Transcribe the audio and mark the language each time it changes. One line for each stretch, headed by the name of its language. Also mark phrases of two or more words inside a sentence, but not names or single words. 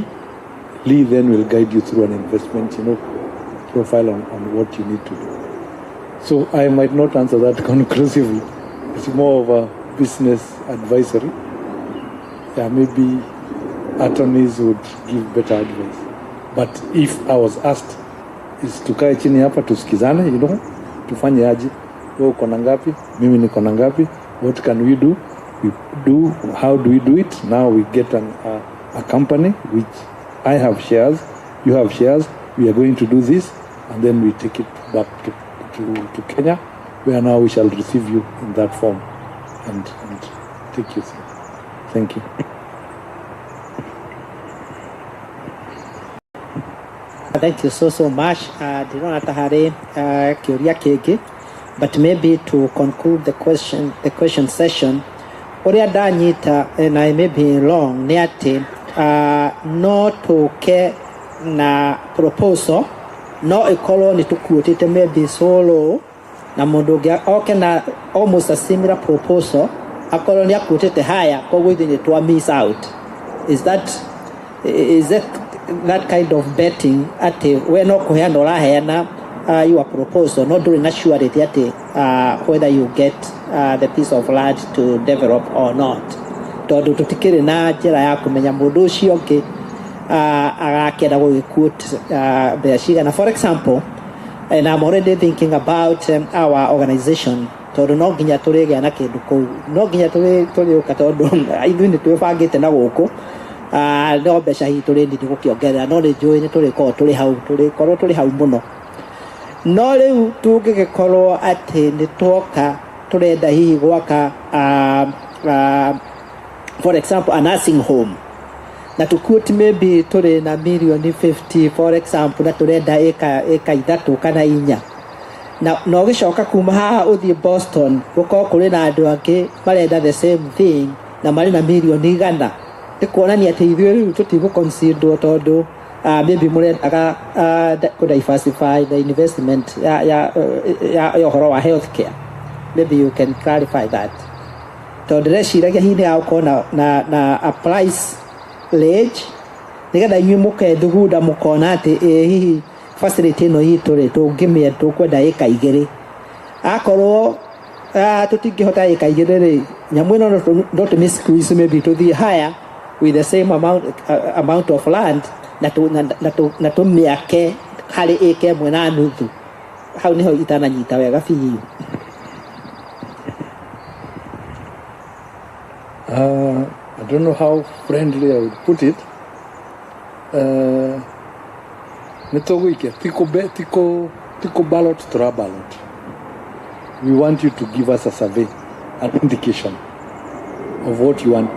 English: Lee then will guide you through an investment, profile on what you need to do. So I might not answer that conclusively. It's more of a business advisory. Yeah, maybe attorneys would give better advice. But if I was asked, is
Swahili: tukae chini hapa tusikizane, tufanye aje, wewe uko na ngapi, mimi niko na ngapi,
English: what can we do? How do we do it? Now we get a company which I have shares, you have shares, we are going to do this, and then we take it back to Kenya, where now we shall receive you in that form and take you through. Thank you. Thank you so much.
Kikuyu: Ndinona hari kiuria kingi,
English: but maybe to conclude the question session,
Kikuyu: uria ndanyita
English: and I may be wrong,
Kikuyu: ni ati no tuke na proposal no ikorwo nĩ tũkuotete maybe solo na mũndũ ũngĩ oke na
English: almost a similar proposal
Kikuyu: akorwo nĩ akuotete haya koguo ithuĩ nĩ twa
English: miss out. Is that kind of betting
Kikuyu: atĩ we no kũheana ũraheana
English: your proposal
Kikuyu: no ndũrĩ na surety atĩ
English: whether you get the piece of land to develop or not,
Kikuyu: tondũ tũtikĩrĩ na njĩra ya kũmenya mũndũ ũcio ũngĩ agakĩenda gũgĩquote mbeca cigana.
English: For example, and I'm already thinking about our organization,
Kikuyu: tondũ no nginya tũrĩgĩa na kĩndũ kũu, no nginya tũrĩũka tondũ ithuĩ nĩ twĩbangĩte na gũkũ no mbeca hihi tũrĩndi gũkĩongerera no nĩ njũĩ nĩ tũrĩkorwo tũrĩ hau mũno. No rĩu tũngĩgĩkorwo atĩ nĩ tuoka tũrenda hihi gwaka
English: for example a nursing home
Kikuyu: na tũkuoti maybe tũrĩ na million 50
English: for example
Kikuyu: na tũrenda eka 3 kana 4 na ũgĩcoka kuma haha ũthiĩ Boston gũkorwo kũrĩ na andũ angĩ marenda
English: the same thing
Kikuyu: na marĩ na million 100, nĩ kuonania atĩ ithuĩ rĩu tũtigũconsider tondũ maybe mũrendaga
English: diversify the investment
Kikuyu: ya ũhoro wa healthcare.
English: Maybe you can clarify that,
Kikuyu: tondũ ndĩreciiragia hihi nĩ gũkorwo na
English: a price range
Kikuyu: nĩgetha inyuĩ mũkethugunda mũkona atĩ hihi facility ĩno itũ rĩ tũngĩmĩenda tũkwenda ĩka 2 akorwo tũtingĩhota ĩka 2 rĩ nyamũ ĩno no tũmĩ squeeze maybe tũthiĩ higher
English: with the same amount of land
Kikuyu: na tũmĩake harĩ ĩka 1.5. Hau nĩho itananyita wega biũ.
English: I don't know how friendly I would put it.
Kikuyu: Tiko
English: ballot to ballot. We want you to give us a survey, an indication of what you want.